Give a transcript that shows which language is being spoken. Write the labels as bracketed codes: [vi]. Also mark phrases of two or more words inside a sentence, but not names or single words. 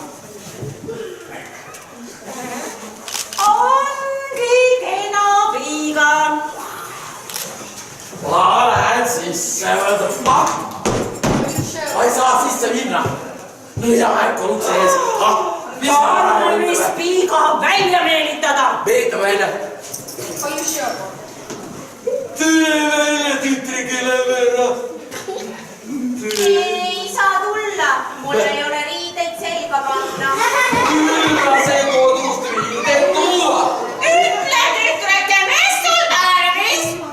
[et] Ongi kena viiga. Ma lähen sisse võtma. Ma ei saa sisse minna. Nõiamärk on ukse ees. Tarvis viiga välja meelitada. Meelita välja. [en] Are you sure? [et] Tule välja, tütrikele verra. Ei saa tulla. Mul ei ole riideid selga panna. Külla see kodust riideid tuua. Ütle tütreke, mis sul tarvis?